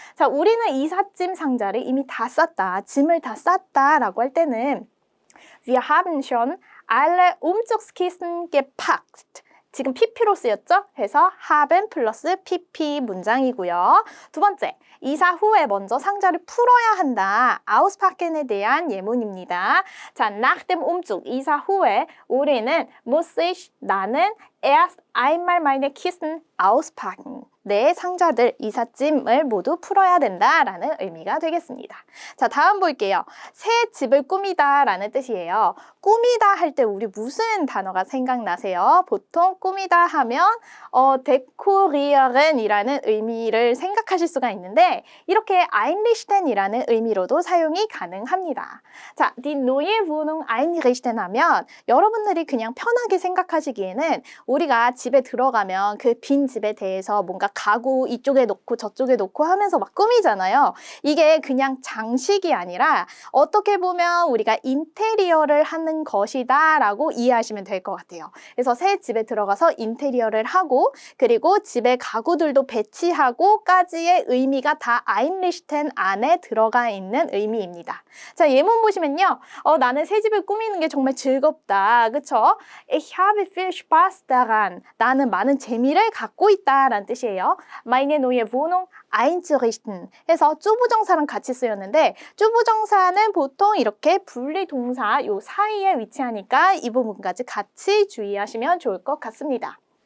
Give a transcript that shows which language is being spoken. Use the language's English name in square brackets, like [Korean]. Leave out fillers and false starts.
[Korean] 자, 우리는 이삿짐 상자를 이미 다 쌌다, 짐을 다 쌌다라고 할 때는 [German] Wir haben schon alle Umzugskisten gepackt. [Korean] 지금 pp로 쓰였죠? 해서 haben 플러스 pp 문장이고요. 두 번째, 이사 후에 먼저 상자를 풀어야 한다. Auspacken에 대한 예문입니다. [German] 자, nach dem Umzug, [Korean] 이사 후에 우리는 [German] muss ich, 나는 erst einmal meine Kisten auspacken. [Korean] 내 상자들, 이삿짐을 모두 풀어야 된다라는 의미가 되겠습니다. 자, 다음 볼게요. 새 집을 꾸미다 라는 뜻이에요. 꾸미다 할 때 우리 무슨 단어가 생각나세요? 보통 꾸미다 하면 dekorieren 이라는 의미를 생각하실 수가 있는데 이렇게 einrichten 이라는 의미로도 사용이 가능합니다. 자, [German] die neue Wohnung einrichten [Korean] 하면 여러분들이 그냥 편하게 생각하시기에는 우리가 집에 들어가면 그 빈 집에 대해서 뭔가 가구 이쪽에 놓고 저쪽에 놓고 하면서 막 꾸미잖아요. 이게 그냥 장식이 아니라 어떻게 보면 우리가 인테리어를 하는 것이다 라고 이해하시면 될 것 같아요. 그래서 새 집에 들어가서 인테리어를 하고 그리고 집에 가구들도 배치하고까지의 의미가 다 einrichten 안에 들어가 있는 의미입니다. 자, 예문 보시면요. 나는 새 집을 꾸미는 게 정말 즐겁다. 그쵸? [German] Ich habe viel Spaß daran. [Korean] 나는 많은 재미를 갖고 있다라는 뜻이에요. [German] Meine neue Wohnung einzurichten [Korean] 해서 주부정사랑 같이 쓰였는데 주부정사는 보통 이렇게 분리동사 요 사이에 위치하니까 이 부분까지 같이 주의하시면 좋을 것 같습니다.